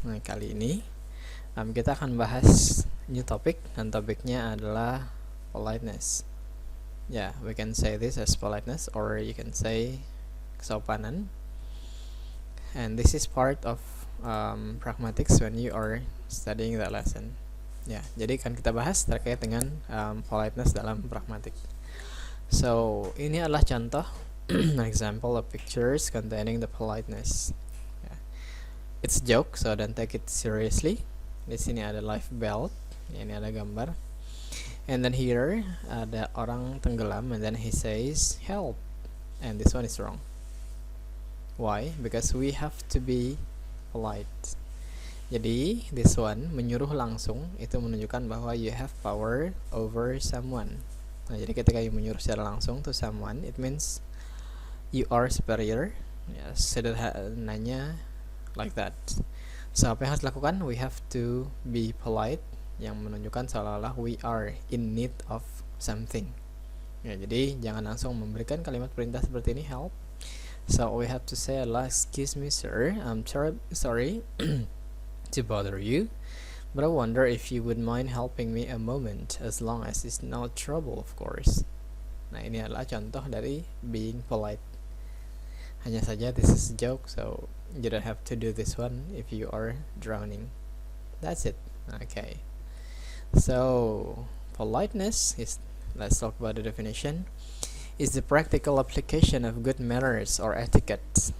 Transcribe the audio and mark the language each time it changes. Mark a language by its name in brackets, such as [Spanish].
[Indonesian] Nah, kali ini kita akan bahas [English] new topic [Indonesian] dan topiknya adalah politeness. [English] Yeah, we can say this as politeness or you can say [Indonesian] kesopanan. [English] And this is part of pragmatics when you are studying that lesson. [Indonesian] Ya, jadi akan kita bahas terkait dengan politeness dalam pragmatik. [English] So, [Indonesian] ini adalah contoh [English] an example of pictures containing the politeness. Yeah. It's a joke, so don't take it seriously. [Indonesian] Di sini ada [English] life belt, [Indonesian] ini ada gambar. [English] And then here [Indonesian] ada orang tenggelam, [English] and then he says help. And this one is wrong. Why? Because we have to be polite. [Indonesian] Jadi [English] this one [Indonesian] menyuruh langsung itu menunjukkan bahwa [English] you have power over someone. [Indonesian] Nah, jadi ketika [English] you [Indonesian] menyuruh secara langsung [English] to someone, it means you are superior. [Indonesian] Ya, sederhananya [English] like that. [Indonesian] So apa yang harus dilakukan? [English] We have to be polite, [Indonesian] yang menunjukkan seolah-olah [English] we are in need of something. [Indonesian] Ya, jadi jangan langsung memberikan kalimat perintah seperti ini, help. [English] So we have to say [Indonesian] adalah, [English] excuse me sir, I'm sorry to bother you, but I wonder if you would mind helping me a moment, as long as it's no trouble, of course. [Indonesian] Nah, ini adalah contoh dari being polite. Hanya saja [English] this is a joke, so you don't have to do this one if you are drowning. That's it. Okay. So, politeness is, let's talk about the definition, is the practical application of good manners or etiquette.